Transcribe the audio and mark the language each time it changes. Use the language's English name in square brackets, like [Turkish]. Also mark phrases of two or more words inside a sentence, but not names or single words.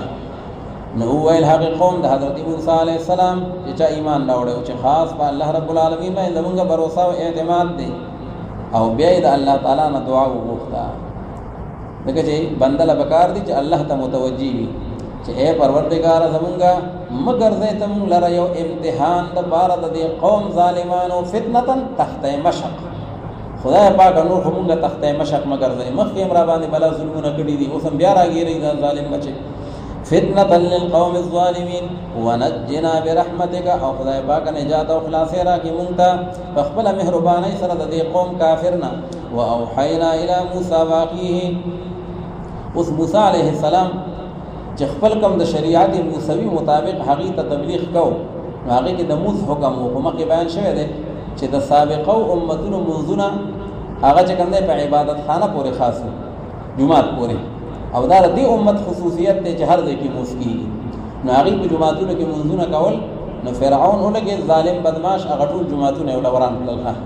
[Pashto] نو وویل هغې قوم د حضرت موسی [Arabic] علیه السلام [Pashto] چې چا ایمان راوړی او چې خاص په [Arabic] الله رب العالمین [Pashto] باندې زمونږ بروسه او اعتماد دی او بیا یې د الله تعالی نه دعا وغوښته. ځکه چې بنده له پکار دي چې الله ته متوجي وي چې ای پروردګاره زمونږه مه ګرځئ ته مونږ لره یو امتحان دپاره د دې قوم ظالمانو فتنة [Arabic] تحت مشق. [Pashto] خدای پاک نور خو مونږه [Arabic] تحت مشق [Pashto] مه ګرځئ مخکې هم را باندې بلا ظلمونه کړي دي اوس هم بیا راګیرئ دا ظالم بچې. [Arabic] فتنة للقوم الظالمین ونجنا برحمتک [Pashto] او خدای پاک نجات او خلاصې راکړي مونږ ته په خپله مهربانۍ سره د دې قوم کافر نه. [Arabic] واوحینا الی موسی واخیه [Pashto] اوس موسی [Arabic] علیه السلام [Pashto] چې خپل کم د شریعت موسوي مطابق هغې ته تبلیغ کو نو هغې کې د مونځ حکم و په مخکې بیان شوی دی چې د سابقو امتونو مونځونه هغه چې کوم دی په عبادت خانه پورې خاص و جومات پورې او دا د دې امت خصوصیت دی چې هر ځای کې مونځ کېږي نو هغې په جوماتونو کې مونځونه کول نو فرعون ولګېد ظالم بدماش هغه ټول جوماتونه یې وران کړل.